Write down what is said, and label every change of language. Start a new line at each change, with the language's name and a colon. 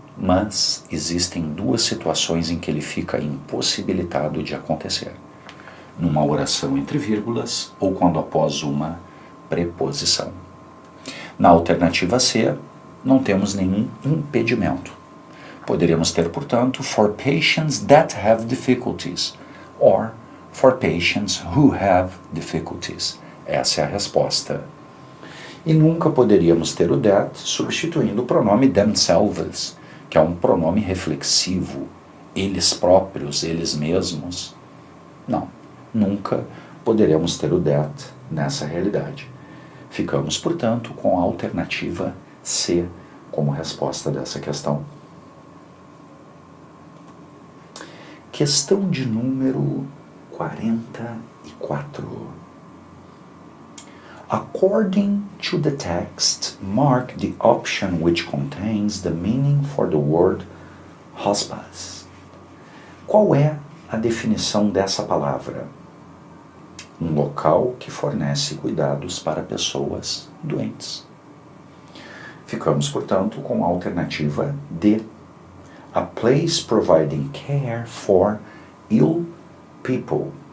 Portuguese: Mas existem duas situações em que ele fica impossibilitado de acontecer: numa oração entre vírgulas ou quando após uma preposição. Na alternativa C, não temos nenhum impedimento. Poderíamos ter, portanto,
English: for patients that have difficulties or for patients who have difficulties.
Portuguese: Essa é a resposta. E nunca poderíamos ter o that substituindo o pronome themselves, que é um pronome reflexivo, eles próprios, eles mesmos. Não, nunca poderemos ter o that nessa realidade. Ficamos, portanto, com a alternativa C como resposta dessa questão. Questão de número 44.
English: According to the text, mark the option which contains the meaning for the word hospice.
Portuguese: Qual é a definição dessa palavra? Um local que fornece cuidados para pessoas doentes. Ficamos, portanto, com a alternativa D.
English: A place providing care for ill people.